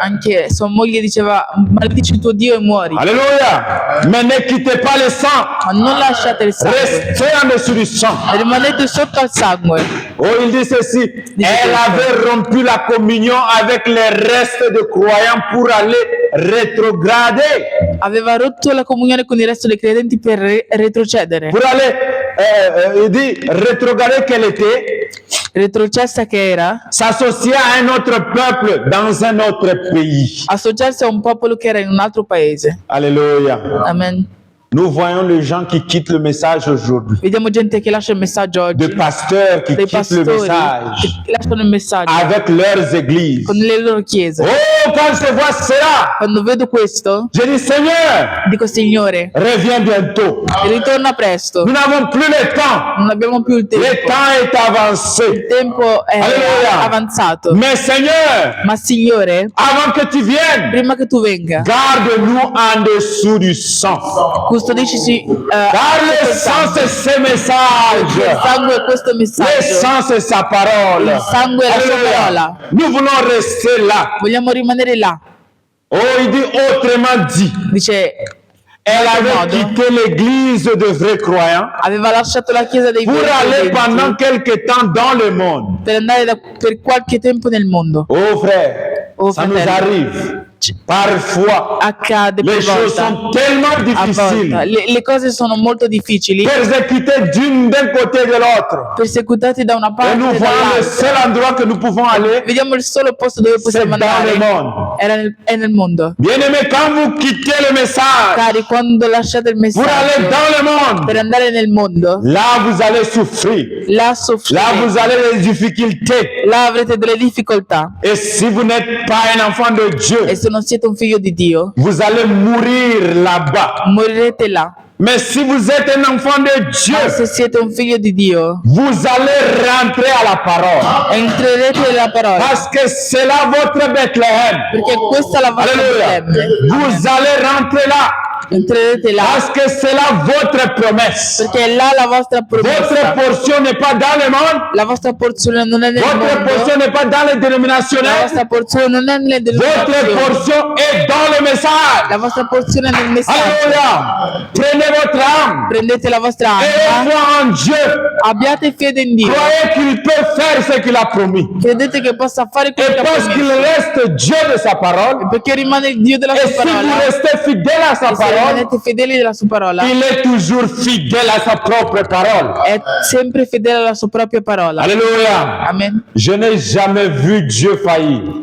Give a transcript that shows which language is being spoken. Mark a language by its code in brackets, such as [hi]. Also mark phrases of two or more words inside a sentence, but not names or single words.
[it] Anche sua moglie diceva: maledici il tuo Dio e muori. [fr] Alléluia. Mais ne quittez pas le sang. [it] Ma non lasciate il sangue, [fr] Restez en dessous du sang. [it] rimanete sotto al sangue. [fr] Oh, il dit ceci. Elle avait rompu la communion avec les restes de croyants pour aller rétrograder. [it] Aveva rotto la comunione con il resto dei credenti per retrocedere. [fr] Pour aller, il dit, rétrograder qu'elle était, [it] Retrocessa che era [fr] s'associer à un autre peuple dans un autre pays. [it] associarsi a un popolo che era in un altro paese. [fr] Alléluia. Amen. Nous voyons les gens qui quittent le message aujourd'hui. [it] Vediamo gente che lascia il messaggio oggi, [fr] Des pasteurs qui [it] dei [fr] quittent le [it] pastori [fr] message [it] che lasciano il messaggio [fr] avec leurs églises. [it] con le loro chiese. [fr] Oh, quand je vois cela, [it] Quando vedo questo, [fr] je dis Seigneur, [it] dico: Signore, [fr] reviens bientôt. [it] ritorna presto. [fr] Nous n'avons plus le temps. [it] Non abbiamo più il tempo. [fr] Le temps est [it] Il [fr] avancé. [it] tempo è Alleluia. avanzato. [fr] Mais Seigneur, [it] Ma Signore, [fr] avant que tu viennes, [it] prima che tu venga, [fr] garde-nous en dessous du sang. [it] custodisci [fr] Car le sang, c'est ce [it] il [fr] message. [it] sangue è questo [fr] Le [it] messaggio. [fr] sang, c'est sa parole. [it] Il sangue è la sua [fr] Alléluia. [it] parola. [fr] Nous voulons rester là. [it] Vogliamo rimanere là. [fr] Oh, il dit autrement dit. [it] Dice, [fr] Elle avait [it] modo. [fr] quitté l'église de vrais croyants [it] aveva lasciato la chiesa dei [fr] pour [it] veri [fr] aller [it] credenti [fr] pendant quelque temps dans le monde. [it] per andare per qualche tempo nel mondo. [fr] Oh frère, [it] Oh, [fr] ça nous [it] fratello. [fr] arrive. Parfois, [it] Accade [fr] les [it] per [fr] choses [it] volta. [fr] sont tellement [it] A [fr] difficiles, [it] volta. Le cose sono molto difficili, [fr] persécutées d'un côté et de l'autre. [it] perseguitati da una [fr] Et [it] parte [fr] nous [it] e [fr] voyons le [it] dall'altra. [fr] seul endroit que nous pouvons aller, [it] Vediamo il solo posto dove [fr] c'est [it] possiamo [fr] dans le [it] andare. [fr] monde. [it] È nel mondo. [fr] Bien-aimés, quand vous quittez le message [it] Cari, quando lasciate il [fr] pour aller [it] messaggio [fr] dans le monde, [it] per andare nel mondo, [fr] là vous allez souffrir. [it] là [fr] Là [it] soffrite, [fr] vous avez des difficultés. [it] là avrete delle difficoltà. [fr] Et si vous n'êtes pas un enfant de Dieu, [it] E se non siete un figlio di Dio, [fr] vous allez mourir là-bas. [it] morirete là. [fr] Mais si vous êtes un enfant de [it] Ma [fr] Dieu, [it] se siete un figlio di Dio, [fr] vous allez rentrer à la parole. [it] entrerete nella parola, [fr] Parce que c'est là votre Bethléem. [it] perché questa è la vostra [fr] Alléluia. [it] Betlemme. [fr] Vous allez rentrer là. [it] Entrerete là, [fr] Parce que c'est là votre promesse. [it] perché è là la vostra [fr] Votre [it] promessa. [fr] portion n'est pas dans le monde. [it] La vostra porzione non è nel [fr] Votre portion [it] mondo, [fr] n'est pas dans les [it] la [fr] dénominationnels. [it] vostra porzione non è nelle [fr] Votre [it] denominazioni, [fr] portion est dans le message. [it] la vostra porzione è nel messaggio. [fr] Alléluia. Prenez votre âme. [it] Prendete la vostra [fr] Ayez [it] anima, [fr] foi en Dieu. [it] abbiate fede in Dio, [fr] Croyez qu'il peut faire ce qu'il a promis. [it] credete che possa fare quello [fr] Et [it] che ha [fr] parce qu'il [it] promesso, [fr] reste Dieu de sa parole, [it] perché rimane il Dio della [fr] et [it] sua [fr] si vous [it] parola, [fr] restez fidèle à sa [it] e se [fr] parole, [it] rimanete fedeli della sua parola, [fr] il est toujours fidèle à sa propre parole. [it] è sempre fedele alla sua propria parola. [fr] Alléluia. Amen. Je n'ai jamais vu Dieu faillir.